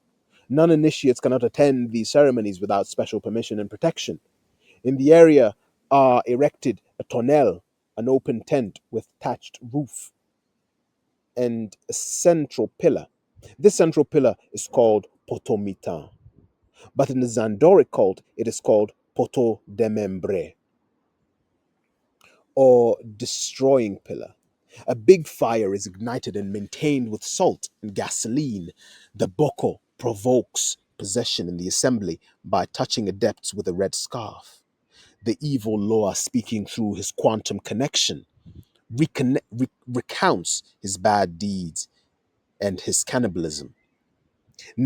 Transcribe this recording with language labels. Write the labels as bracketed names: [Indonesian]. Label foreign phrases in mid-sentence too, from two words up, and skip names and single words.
[English] Non-initiates cannot attend these ceremonies without special permission and protection. In the area are erected a tonnel, an open tent with thatched roof, and a central pillar. This central pillar is called potomitan, but in the Zandoric cult, it is called [Haitian Creole] poto de membre, [English] or destroying pillar. A big fire is ignited and maintained with salt and gasoline. The boko provokes possession in the assembly by touching adepts with a red scarf. The evil Loa, speaking through his quantum connection, recounts his bad deeds and his cannibalism.